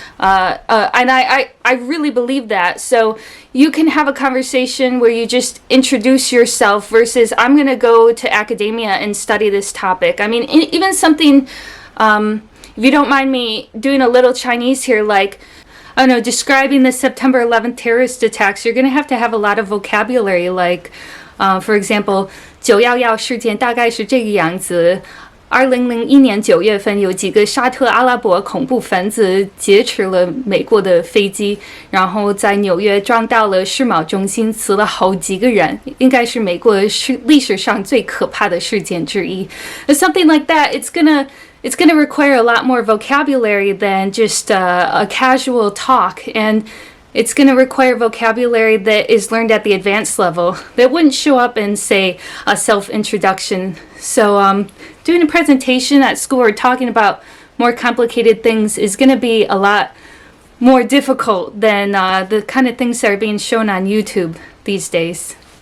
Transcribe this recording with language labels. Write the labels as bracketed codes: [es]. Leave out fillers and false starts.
[en] And I really believe that. So you can have a conversation where you just introduce yourself versus I'm going to go to academia and study this topic. I mean, even something, if you don't mind me doing a little Chinese here, like, I don't know, describing the September 11th terrorist attacks, you're going to have a lot of vocabulary, like, for example, [zh] 911事件大概是这个样子。 2001年9月份，有几个沙特阿拉伯恐怖分子劫持了美国的飞机，然后在纽约撞到了世贸中心，死了好几个人，应该是美国历史上最可怕的事件之一。 [en] Something like that, it's gonna require a lot more vocabulary than just a casual talk, and it's going to require vocabulary that is learned at the advanced level that wouldn't show up in, say, a self-introduction. So doing a presentation at school or talking about more complicated things is going to be a lot more difficult than the kind of things that are being shown on YouTube these days.